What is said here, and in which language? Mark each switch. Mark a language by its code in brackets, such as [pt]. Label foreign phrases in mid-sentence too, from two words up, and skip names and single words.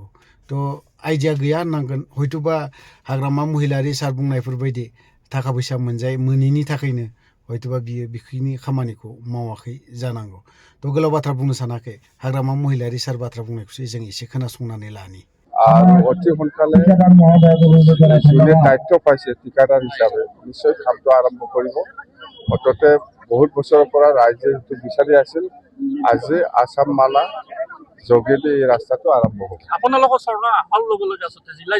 [brx] थ' आइडिया गैया होननांगोन, हयथ'बा हाग्रामा महिलारि सार बुंनायफोरबायदि थाखा फैसा मोनैनि थाखायनो हयथ'बा बियो बेखिनि खामानिखौ मावाखै जानांगौ। थ' गोलाव बाथ्रा बुंनो सानाखै, हाग्रामा महिलारि सार बाथ्रा बुंनायखौसो जों एसे खोनासंनानै लानि। [as] আৰু অতি সোনকালে যোনে দায়িত্ব পাইছে ঠিকাদাৰ হিচাপে নিশ্চয় কামটো আৰম্ভ কৰিব। অন্ততে বহুত বছৰৰ পৰা ৰাইজে সেইটো বিচাৰি আছিল, আজি আসাম মালা যোগেদি এই ৰাস্তাটো আৰম্ভ হ'ব। আপোনালোকৰ চৰকাৰ আহল ল'বলগীয়া আছে, জিলাই